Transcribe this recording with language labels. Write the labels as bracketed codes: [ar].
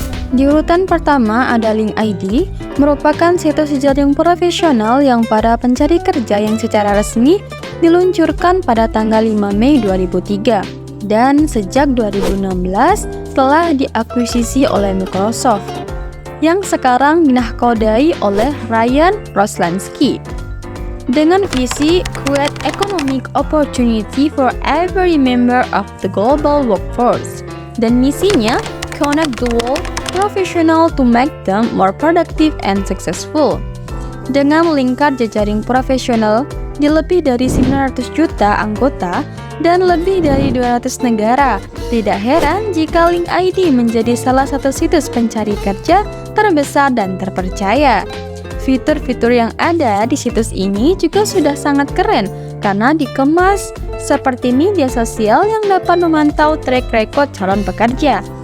[id] Di urutan pertama ada LinkedIn, merupakan situs jejaring profesional yang para pencari kerja yang secara resmi diluncurkan pada tanggal 5 Mei 2003 dan sejak 2016 telah diakuisisi oleh Microsoft, yang sekarang dinahkodai oleh Ryan Roslansky. Dengan visi [en] Create Economic Opportunity for Every Member of the Global Workforce, [id] dan misinya [en] Connect the World Professional to make them more productive and successful. [id] Dengan lingkar jejaring profesional di lebih dari 900 juta anggota dan lebih dari 200 negara, tidak heran jika LinkedIn menjadi salah satu situs pencari kerja terbesar dan terpercaya. Fitur-fitur yang ada di situs ini juga sudah sangat keren karena dikemas seperti media sosial yang dapat memantau track record calon pekerja.